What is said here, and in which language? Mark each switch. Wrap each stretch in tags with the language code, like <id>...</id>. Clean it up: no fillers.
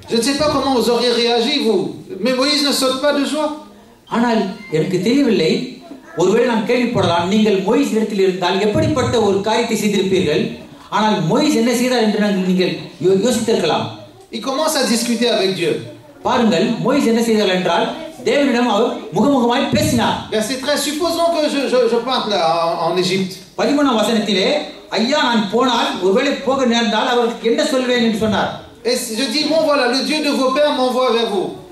<fr>Je ne sais pas comment vous auriez réagi vous, mais Moïse ne saute pas de joie.</fr> <ta>ஆனால் எனக்கு தெரியவில்லை ஒருவேளை நாம் கேள்விப்படலாம், நீங்கள் மோயிஸ் இடத்தில் இருந்தால் எப்படிப்பட்ட ஒரு காரியத்தை செய்திருப்பீர்கள், ஆனால் மோயிஸ் என்ன செய்தார் என்று நீங்கள் யோசித்திருக்கலாம்.</ta> <fr>Il commence à discuter avec Dieu.</fr> <ta>பாருங்கள், மோயிஸ் என்ன செய்தார் என்றால் தேவனிடம் அவர் முகமுகமாய் பேசினார்.</ta> <fr>Verset 13, supposons que je parte là en Égypte.</fr> <ta>13ஆம் வசனத்திலே, ஐயா நான் போனால் ஒருவேளை போக நேர்ந்தால் அவருக்கு என்ன சொல்வேன் என்று சொன்னார்.</ta> <fr>Et je dis, bon voilà, le Dieu de vos pères m'envoie vers vous.</fr>